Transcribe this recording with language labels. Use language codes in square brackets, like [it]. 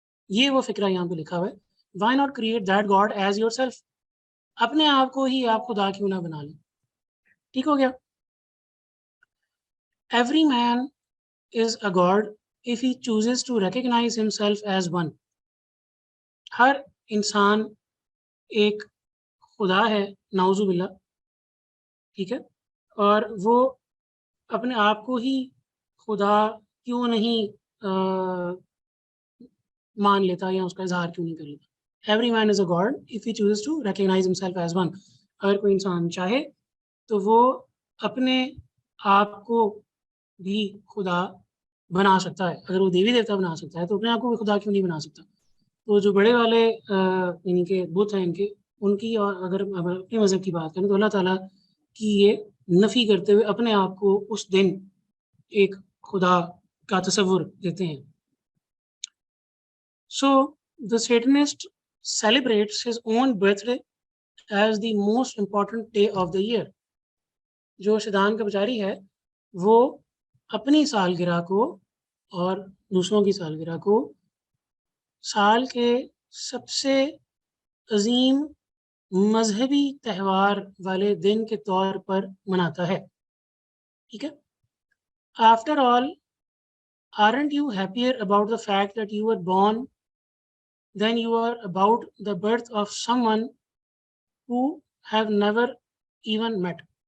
[ur] یہ وہ فکرہ یہاں پہ لکھا ہوا ہے, [en] why not create that god as yourself, [ur] اپنے آپ کو ہی آپ خدا کیوں نہ بنا لیں. ٹھیک ہو گیا. [en] Every man is a god if he chooses to recognize himself as one. [ur] ہر انسان ایک خدا ہے, نعوذ باللہ, ٹھیک ہے, اور وہ اپنے آپ کو ہی خدا کیوں نہیں مان لیتا یا اس کا اظہار کیوں نہیں کر لیتا. [en] Every man is a god if he chooses to recognize himself as one. [ur] اگر کوئی انسان چاہے تو وہ اپنے آپ کو بھی خدا بنا سکتا ہے. اگر وہ دیوی دیوتا بنا سکتا ہے تو اپنے آپ کو بھی خدا کیوں نہیں بنا سکتا. تو جو بڑے والے یعنی کہ بت ہیں ان کی اور اگر اپنے مذہب کی بات کریں تو اللہ تعالیٰ کی یہ نفی کرتے ہوئے اپنے آپ کو اس دن ایک خدا کا تصور دیتے ہیں. [en] So the Satanist celebrates his own birthday as the most important day of the year. [ur] جو شیطان کا پجاری ہے وہ اپنی سالگرہ کو اور دوسروں کی سالگرہ کو سال کے سب سے عظیم مذہبی تہوار والے دن کے طور پر مناتا ہے. ٹھیک ہے. [en] After all, aren't you happier about the fact that you were born than you are about the birth of someone who have never even met.